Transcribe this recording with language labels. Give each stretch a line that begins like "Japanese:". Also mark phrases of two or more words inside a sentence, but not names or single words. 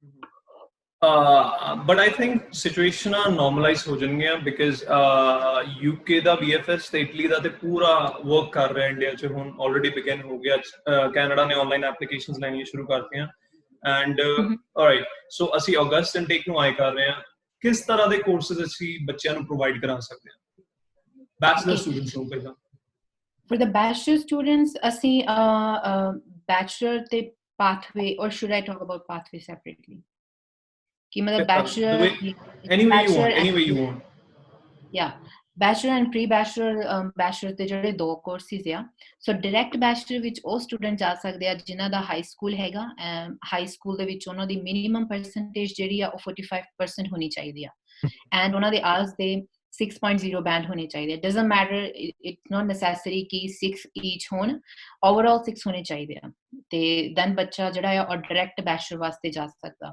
English: But I think situations normalize
Punjabi: ਹੋ ਜਾਣਗੀਆਂ, ਬਿਕਾਜ਼ UK ਦਾ VFS ਤੇ ਇਟਲੀ ਦਾ ਤੇ ਪੂਰਾ ਵਰਕ ਕਰ ਰਿਹਾ ਇੰਡੀਆ 'ਚ ਹੁਣ
English: already begin
Punjabi: ਹੋ ਗਿਆ। ਕੈਨੇਡਾ ਨੇ
English: online applications
Punjabi: ਲੈਣੀਆਂ ਸ਼ੁਰੂ ਕਰਤੀਆਂ,
English: and alright, so
Punjabi: ਅਸੀਂ
English: August intake
Punjabi: ਨੂੰ ਆਏ ਕਰ ਰਹੇ ਹਾਂ। ਕਿਸ ਤਰ੍ਹਾਂ ਦੇ ਕੋਰਸਿਸ ਅਸੀਂ ਬੱਚਿਆਂ ਨੂੰ ਪ੍ਰੋਵਾਈਡ ਕਰਾ ਸਕਦੇ ਹਾਂ
English: bachelor students
Punjabi: ਨੂੰ? ਪਹਿਲਾਂ
English: for the bachelor students
Punjabi: ਅਸੀਂ bachelor ਤੇ pathway,
English: or should I talk about pathway separately?
Punjabi: ਕਿ ਮਤਲਬ bachelor
English: any way you want. Yeah, bachelor and pre-bachelor, bachelor
Punjabi: ਦੇ ਜਿਹੜੇ 2 ਕੋਰਸਿਸ ਆ। ਸੋ
English: direct bachelor
Punjabi: ਵਿੱਚ ਉਹ ਸਟੂਡੈਂਟ ਜਾ ਸਕਦੇ ਆ ਜਿਨ੍ਹਾਂ ਦਾ
English: high school
Punjabi: ਹੈਗਾ।
English: high school
Punjabi: ਦੇ ਵਿੱਚ ਉਹਨਾਂ ਦੀ
English: minimum percentage
Punjabi: ਜਿਹੜੀ ਆ ਉਹ 45% ਹੋਣੀ ਚਾਹੀਦੀ ਆ, ਐਂਡ ਉਹਨਾਂ ਦੇ ਆਇਲਸ ਦੇ 6.0 ਬੈਂਡ ਹੋਣੇ ਚਾਹੀਦੇ।
English: doesn't matter, it's not necessary
Punjabi: ਕਿ 6 ਈਚ ਹੋਣ, ਓਵਰਆਲ 6 ਹੋਣੇ ਚਾਹੀਦੇ ਆ, ਤੇ ਦੈਨ ਬੱਚਾ ਜਿਹੜਾ ਆ ਉਹ
English: direct bachelor
Punjabi: ਵਾਸਤੇ ਜਾ ਸਕਦਾ।